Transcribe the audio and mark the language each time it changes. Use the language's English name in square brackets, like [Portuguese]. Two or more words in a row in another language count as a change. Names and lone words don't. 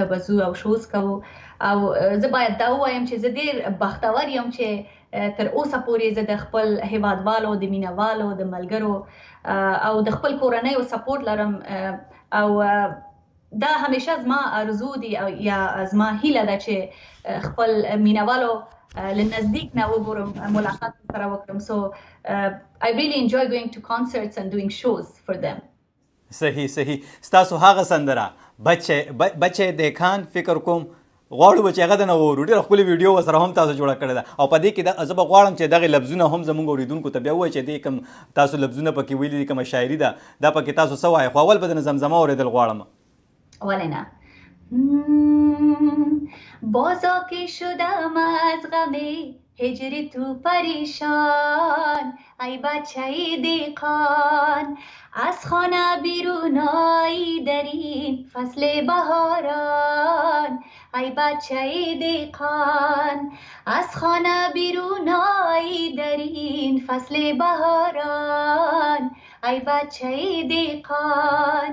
[Pashto] بزو او شوز کوو او زه باید دا ووایم چې زه ډېر بختور یم چې تر اوسه پورې زه د خپل هیوادوالو د مینهوالو د ملګرو او د خپل کورنیو سپورټ لرم او دا همیشه زما آرزو دی یا زما هیله ده چې خپل مینهوالو له نزدیک نه وګورم ملاقات سره وکړم [English] so I really enjoy going to concerts and doing shows for them [Pashto] صحیح ستاسو هغه سندره بچه دیکھان فکر کوم غواړو به چې هغه د نه واورو ډېره ښکلې ویډیو ورسره هم تاسو جوړه کړې ده او په دې کې زه به غواړم چې دغې لفظونه هم زموږ اورېدونکو ته بیا ووایي چې دې کوم تاسو لفظونه پکې ویلي دي کومه شاعري ده دا پکې تاسو څه وایئ خو اول به د نه زمزمه اورېدل غواړم ولې نه [Persian] بازا که شدم از غم هجر تو پریشان ای بچه دیقان از خانه بیرون آیی در این فصل بهاران ای بچه دیقان از خانه بیرون آیی در این فصل بهاران ای بچه دیقان